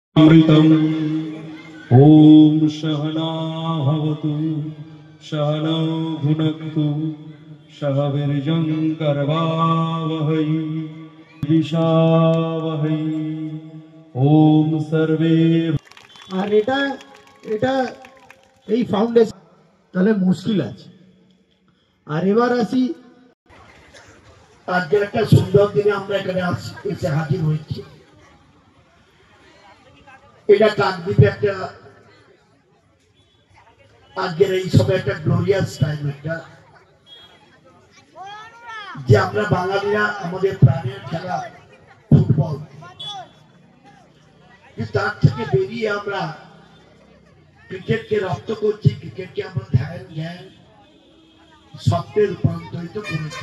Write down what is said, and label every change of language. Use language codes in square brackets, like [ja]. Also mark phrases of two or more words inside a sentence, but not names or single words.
[sa] अमृतम् ॐ सहना भवतु सहनौ भुनक्तु सह वीर्यं करवावहै विशावहै ॐ सर्वे। [bn] আর এটা এটা এই ফাউন্ডেশন তাহলে মুশকিল আছে। আর এবার আসি, আজকে একটা সুন্দর দিনে আমরা এখানে এসে হাজির হয়েছি। এটা কাকদ্বীপে একটা আজকের এই সময় একটা [en] glorious time, [bn] একটা যে আমরা বাঙালিরা আমাদের প্রাণের খেলা ফুটবল, তার থেকে বেরিয়ে আমরা ক্রিকেটকে রপ্ত করছি, ক্রিকেটকে আমরা ধ্যান জ্ঞান স্বপ্নে রূপান্তরিত করেছি।